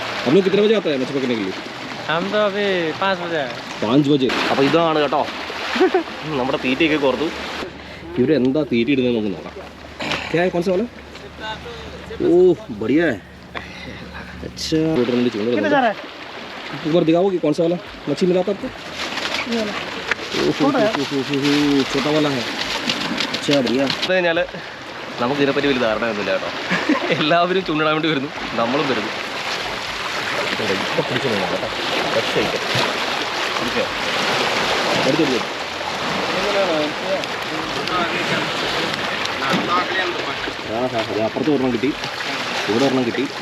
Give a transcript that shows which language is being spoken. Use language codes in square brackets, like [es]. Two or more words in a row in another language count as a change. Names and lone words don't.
[hi] हम लोग कितने बजे आता है मछली पकड़ने के लिए? हम तो अभी 5 बजे आए. 5 बजे. [ml] അപ്പോൾ ഇതാണ് കേട്ടോ നമ്മുടെ തീറ്റയൊക്കെ കോർത്തു. ഇവർ എന്താ തീറ്റ ഇടുന്നത് നമുക്ക് നോക്കാം. [hi] क्या है कौन सा वाला? ओह बढ़िया है. अच्छा एक बार दिखाओ कि कौन सा वाला मछली मिला था आपको? छोटा वाला है. अच्छा बढ़िया. [ml] കഴിഞ്ഞാൽ നമുക്ക് ഇതിനെപ്പറ്റി വലിയ ധാരണയൊന്നുമില്ല കേട്ടോ. എല്ലാവരും ചൂണ്ടിടാൻ വേണ്ടി വരുന്നു, നമ്മളും വരുന്നു. ഇപ്പം പിടിച്ചു കേട്ടോ. ഫ്രഷ് ആയിട്ട് എടുത്തു. അപ്പുറത്ത് ഒരെണ്ണം കിട്ടി, ഇവിടെ ഒരെണ്ണം കിട്ടി.